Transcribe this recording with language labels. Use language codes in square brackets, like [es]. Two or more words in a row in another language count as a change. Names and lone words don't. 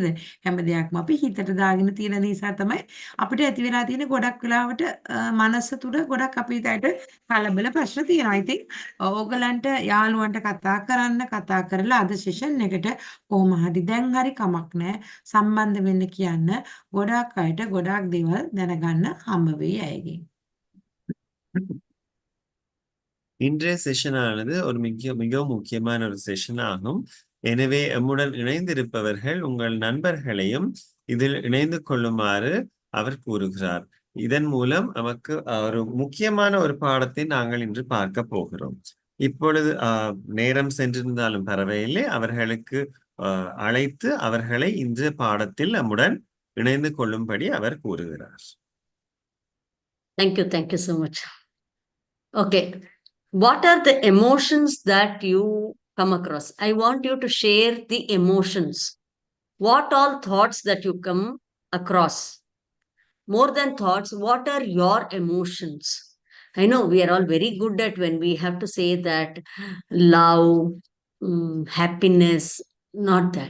[si] හැම දෙයක්ම අපි හිතට දාගෙන තියෙන නිසා තමයි අපිට ඇති වෙලා තියෙන ගොඩක් වෙලාවට මනස තුල ගොඩක් අපිට කලබල ප්‍රශ්න තියෙනවා. ඉතින් ඕගලන්ට යාළුවන්ට කතා කරලා අද සෙෂන් එකට කොහොම හරි දැන් හරි කමක් නැහැ සම්බන්ධ වෙන්න කියන්න. ගොඩක් අයට ගොඩක් දේවල් දැනගන්න හම්බ වෙයි ඇයගෙන්. [ta] இன்றைய செஷனானது ஒரு மிகவும் முக்கியமான ஒரு செஷன் ஆகும். எனவே எம்முடன் இணைந்திருப்பவர்கள் உங்கள் நண்பர்களையும் இதில் இணைந்து கொள்ளுமாறு அவர் கூறுகிறார். இதன் மூலம் நமக்கு ஒரு முக்கியமான ஒரு பாடத்தை நாங்கள் இன்று பார்க்க போகிறோம். இப்பொழுது நேரம் சென்றிருந்தாலும் பரவாயில்லை, அவர்களுக்கு அழைத்து அவர்களை இன்றைய பாடத்தில் நம்முடன் இணைந்து கொள்ளும்படி அவர் கூறுகிறார். [en] Thank you so much. Okay, what are the emotions that you come across? I want you to share the emotions. What all thoughts that you come across? more than thoughts, what are your emotions? I know we are all very good at when we have to say that love, happiness, not that.